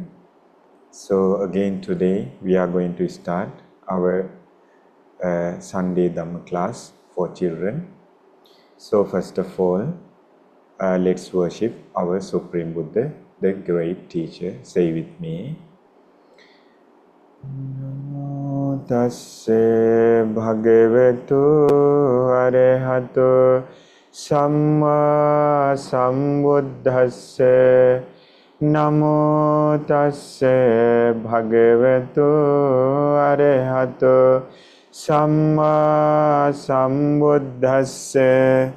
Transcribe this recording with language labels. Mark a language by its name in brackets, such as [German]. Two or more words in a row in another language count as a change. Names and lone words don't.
[English] So again today we are going to start our Sunday Dhamma class for children. So first of all, let's worship our Supreme Buddha, the great teacher. Say with me. [Pali] Namo tassa bhagavatu arahato samma sambuddhassa. Namo tassa bhagavatu arahato samma sambuddhassa.